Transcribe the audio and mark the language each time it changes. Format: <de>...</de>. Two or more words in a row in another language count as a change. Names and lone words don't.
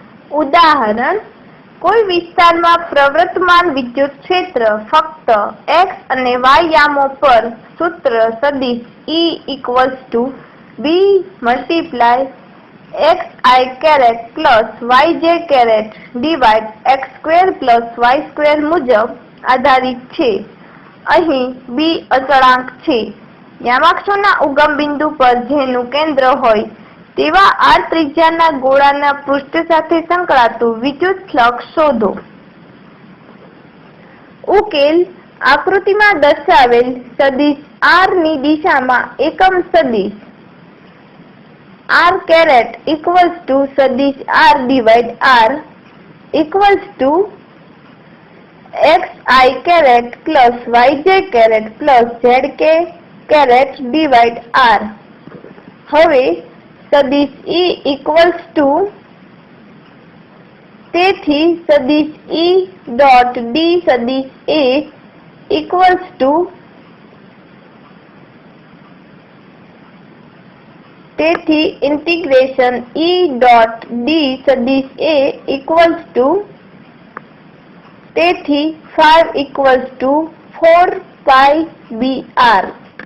<gu>ઉદાહરણ, કોઈ વિસ્તારમાં પ્રવર્તમાન વિદ્યુત ક્ષેત્ર ફક્ત x અને y યામો પર સૂત્ર સદિશ E = B ×</gu> <en>xi plus yj divide x² plus y²</en> <gu>મુજબ આધારિત છે. અહીં B અચળાંક છે. યામાક્ષોના ઉગમ બિંદુ પર જેનું કેન્દ્ર હોય તેવા r ત્રિજ્યાના ગોળાના પૃષ્ઠ સાથે સંકળાતું વિદ્યુત ફ્લક્સ શોધો. ઉકેલ આકૃતિમાં દર્શાવેલ સદિશ r ની દિશામાં એકમ સદિશ r = સદિશ r</gu> <en>divide r equals xi plus yj plus zk divide r.</en> <gu>હવે સદિશ</gu> <en>E તેથી સદિશ E dot d સદિશ A equals to તેથી integration E dot d સદિશ A equals to તેથી phi equals to 4 pi br.</en>